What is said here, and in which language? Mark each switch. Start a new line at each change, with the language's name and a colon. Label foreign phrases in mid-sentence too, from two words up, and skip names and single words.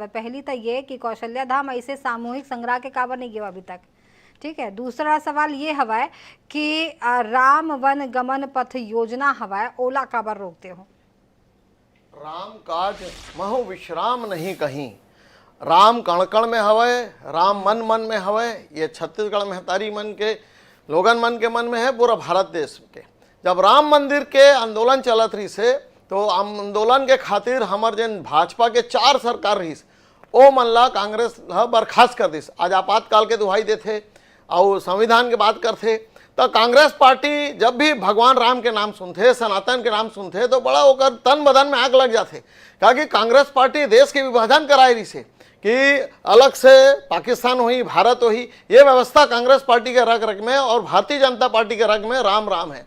Chhattisgarhi: पहली तो ये कि कौशल्या धाम ऐसे सामूहिक संग्रह के काबर नहीं गया अभी तक, ठीक है। दूसरा सवाल ये हवा कि राम वन गमन पथ योजना हवा ओला काबर रोकते हो। राम काज महु विश्राम नहीं कहीं, राम कण कण में हवे, राम मन मन में हवे। ये छत्तीसगढ़ में तारी मन के लोगन मन के मन में है, पूरा भारत देश के। जब राम मंदिर के आंदोलन चलत रही से तो आंदोलन के खातिर हमार जन भाजपा के 4 सरकार रही ओ मन ला कांग्रेस बर्खास्त कर दिस। आज आपातकाल के दुहाई देते और संविधान के बात करते तो कांग्रेस पार्टी जब भी भगवान राम के नाम सुनते, सनातन के नाम सुनते तो बड़ा होकर तन बदन में आग लग जाते। क्योंकि कांग्रेस पार्टी देश के विभाजन कराई रही से कि अलग से पाकिस्तान हुई भारत हुई, ये व्यवस्था कांग्रेस पार्टी के रग रग में और भारतीय जनता पार्टी के रग में राम राम है।